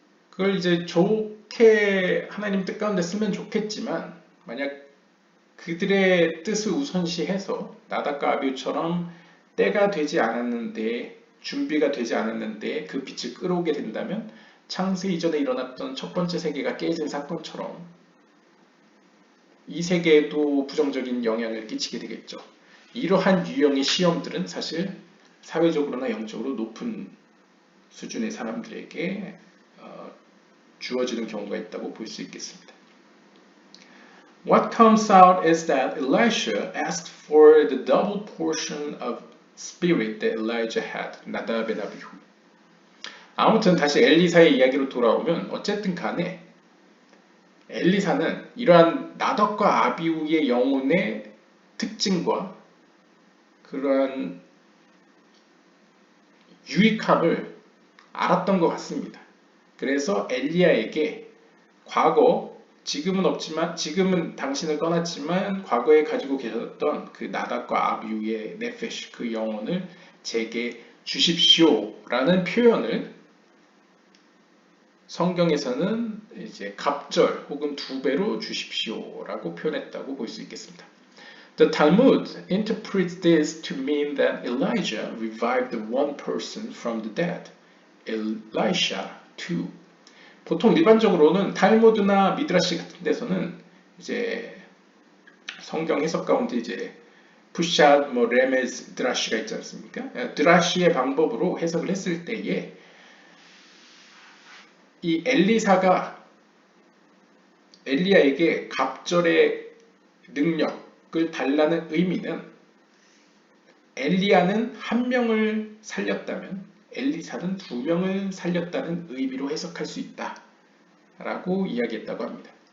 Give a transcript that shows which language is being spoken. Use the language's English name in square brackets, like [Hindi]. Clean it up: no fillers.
[Korean] 그걸 이제 좋게 하나님 뜻 가운데 쓰면 좋겠지만 만약 그들의 뜻을 우선시해서 나답과 아비후처럼 때가 되지 않았는데 준비가 되지 않았는데 그 빛을 끌어오게 된다면 창세 이전에 일어났던 첫 번째 세계가 깨진 사건처럼 이 세계에도 부정적인 영향을 끼치게 되겠죠. 이러한 유형의 시험들은 사실 사회적으로나 영적으로 높은 수준의 사람들에게 주어지는 경우가 있다고 볼 수 있겠습니다. [English] What comes out is that Elisha asked for the double portion of spirit that Elijah had. [Korean] 나답 and 아비후. 아무튼 다시 엘리사의 이야기로 돌아오면 어쨌든 간에 엘리사는 이러한 나답과 아비후의 영혼의 특징과 그러한 유익함을 알았던 것 같습니다. 그래서 엘리야에게 과거 지금은 없지만 지금은 당신을 떠났지만 과거에 가지고 계셨던 그 나답과 아비후의 네페시 그 영혼을 제게 주십시오라는 표현을 성경에서는 이제 갑절 혹은 두 배로 주십시오라고 표현했다고 볼 수 있겠습니다. [English] The Talmud interprets this to mean that Elijah revived one person from the dead, Elisha too. [Korean] 보통 일반적으로는 탈무드나 미드라시 같은 데서는 이제 성경 해석 가운데 이제 푸샷, 레메즈, 드라시가 있지 않습니까? 드라시의 방법으로 해석을 했을 때에 이 엘리사가 엘리야에게 갑절의 능력을 달라는 의미는 엘리야는 한 명을 살렸다면 엘리사는 두 명을 살렸다는 의미로 해석할 수 있다 라고 이야기했다고 합니다.